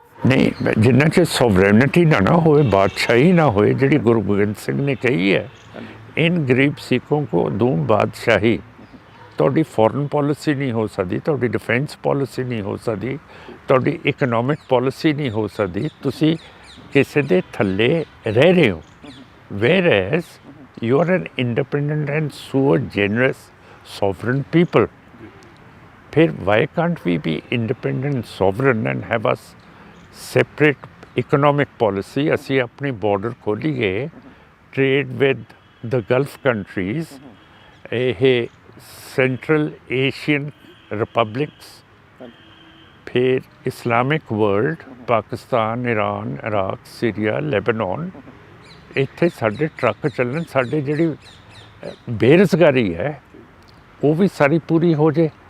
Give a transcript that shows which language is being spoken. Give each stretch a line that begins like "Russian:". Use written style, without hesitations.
Punjabi: ਨਹੀਂ, ਜਿੰਨਾ ਚਿਰ ਸੋਵਰੇਨਿਟੀ ਨਾ ਹੋਏ, ਬਾਦਸ਼ਾਹੀ ਨਾ ਹੋਏ, ਜਿਹੜੀ ਗੁਰੂ ਗੋਬਿੰਦ ਸਿੰਘ ਨੇ ਕਹੀ ਹੈ,
Hindi: ਇਨ ਗਰੀਬ ਸਿੱਖੋਂ ਕੋ ਦੂੰ ਬਾਦਸ਼ਾਹੀ।
Punjabi: ਤੁਹਾਡੀ ਫੋਰਨ ਪਾਲਿਸੀ ਨਹੀਂ ਹੋ ਸਕਦੀ, ਤੁਹਾਡੀ ਡਿਫੈਂਸ ਪਾਲਿਸੀ ਨਹੀਂ ਹੋ ਸਕਦੀ, ਤੁਹਾਡੀ ਇਕਨੋਮਿਕ ਪਾਲਿਸੀ ਨਹੀਂ ਹੋ ਸਕਦੀ, ਤੁਸੀਂ ਕਿਸੇ ਦੇ ਥੱਲੇ ਰਹਿ ਰਹੇ ਹੋ।
English: whereas you are an independent and so generous sovereign people.
Hindi: फिर
English: why can't we be independent, sovereign and have a separate economic policy?
Punjabi: ਅਸੀਂ ਆਪਣੀ border ਖੋਲੀਏ,
English: trade with the Gulf countries,
Punjabi: ਇਹ
English: Central Asian republics,
Hindi: फिर
English: Islamic world,
Punjabi: Pakistan, Iran, Iraq, Syria, Lebanon, ਇੱਥੇ ਸਾਡੇ truck ਚੱਲਣ, ਸਾਡੇ ਜਿਹੜੀ ਬੇਰੁਜ਼ਗਾਰੀ ਹੈ ਉਹ ਵੀ ਸਾਰੀ ਪੂਰੀ ਹੋ ਜੇ।